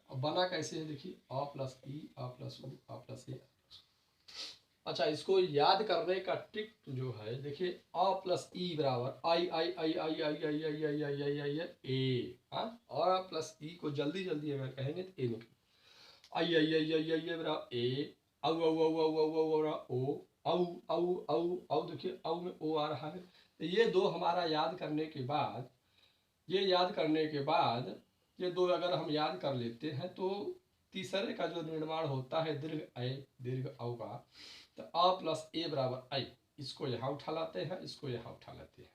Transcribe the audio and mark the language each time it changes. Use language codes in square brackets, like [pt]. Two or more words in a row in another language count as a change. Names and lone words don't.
[hi] और बना कैसे है देखिए अ प्लस ई, अ प्लस उ, अ प्लस ए। अच्छा, इसको याद करने का ट्रिक जो है देखिए अ प्लस ई बराबर आई आई आई आई आई आई आई आई आई आई आई ए, अ प्लस ई को जल्दी जल्दी अगर कहेंगे तो ए निकले, आई आई आई आई आई बराबर ए, औ औ औ औ औ औ बराबर ओ, औ औ औ औ देखिए औ में ओ आ रहा है। तो ये दो हमारा याद करने के बाद, ये याद करने के बाद ये दो अगर हम याद कर लेते हैं तो तीसरे का जो निर्माण होता है दीर्घ ऐ दीर्घ औ का, तो अ प्लस ए बराबर आई, इसको यहाँ उठा लाते हैं, इसको यहाँ उठा लेते हैं।